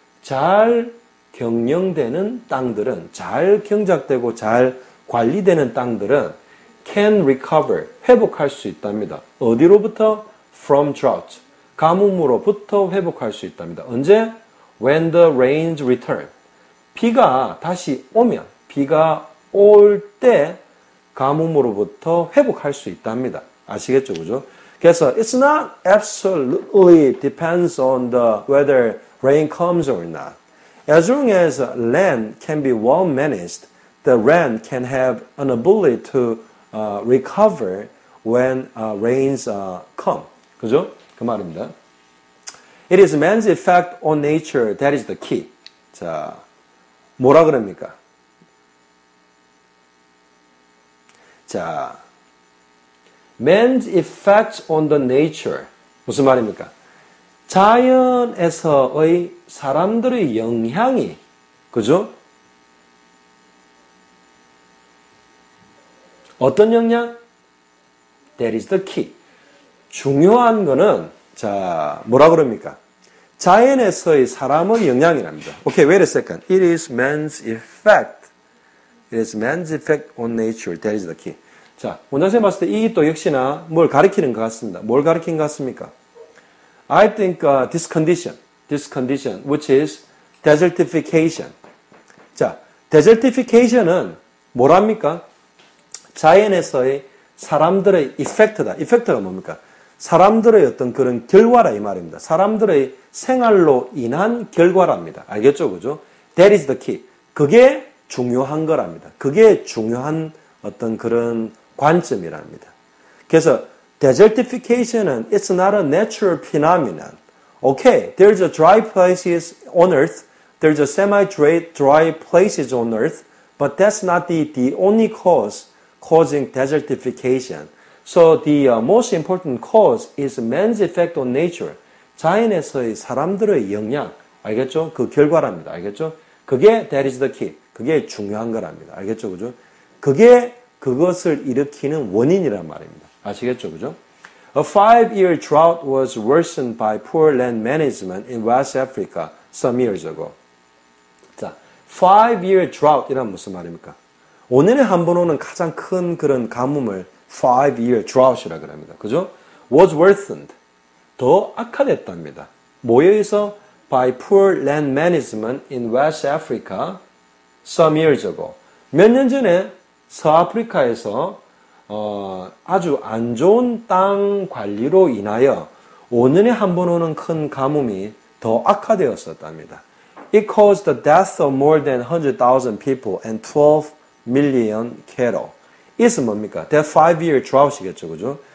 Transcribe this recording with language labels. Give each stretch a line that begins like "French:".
Korean: 잘 경영되는 땅들은 잘 경작되고 잘 관리되는 땅들은
English: can recover
Korean: 회복할 수 있답니다. 어디로부터?
English: From drought.
Korean: 가뭄으로부터 회복할 수 있답니다.
English: 언제? When the rains return.
Korean: 비가 다시 오면 비가 올 때 가뭄으로부터 회복할 수 있답니다. 아시겠죠, 그죠?
English: 그래서 it's not absolutely depends on the whether rain comes or not. As long as land can be well managed, the land can have an ability to recover when rains come.
Korean: 그죠? 그 말입니다.
English: It is man's effect on nature that is the key.
Korean: 자, 뭐라 그럽니까?
English: 자, man's effect on the nature.
Korean: 무슨 말입니까? 자연에서의 사람들의 영향이, 그죠? 어떤 영향?
English: That is the key.
Korean: 중요한 거는, 자, 뭐라 그럽니까? 자연에서의 사람의 영향이랍니다.
English: Okay, wait a second. It is man's effect. It is man's effect on nature. That is the key.
Korean: 자, 원장쌤 봤을 때 이 또 역시나 뭘 가리키는 것 같습니다. 뭘 가리킨 것 같습니까?
English: I think this condition, which is desertification.
Korean: 자, desertification은 뭐랍니까? 자연에서의 사람들의 effect다. effect가 뭡니까? 사람들의 어떤 그런 결과라 이 말입니다. 사람들의 생활로 인한 결과랍니다. 알겠죠? 그죠?
English: That is the key.
Korean: 그게 중요한 거랍니다. 그게 중요한 어떤 그런 관점이랍니다.
English: 그래서 desertification은 it's not a natural phenomenon. Okay, there's a dry places on earth. There's a semi-dry places on earth. But that's not the only cause causing desertification. So the most important cause is man's effect on nature.
Korean: 자연에서의 사람들의 영향. 알겠죠? 그 결과랍니다. 알겠죠?
English: 그게 that is the key.
Korean: 그게 중요한 거랍니다. 알겠죠? 그죠? 그게 그것을 일으키는 원인이란 말입니다. 아시겠죠? 그죠?
English: A 5-year drought was worsened by poor land management in West Africa some years ago.
Korean: 자, 5-year drought이란 무슨 말입니까? 5년에 한 번 오는 가장 큰 그런 가뭄을 5-year drought이라고 합니다. 그죠?
English: was worsened.
Korean: 더 악화됐답니다. 뭐에 의해서?
English: by poor land management in West Africa some years ago.
Korean: 몇 년 전에 서아프리카에서 아주 안 좋은 땅 관리로 인하여 5년에 한 번 오는 큰 가뭄이 더 악화되었었답니다.
English: It caused the death of more than 100,000 people and 12 million cattle.
Korean: 이것은 뭡니까?
English: That 5-year drought이겠죠, 그죠?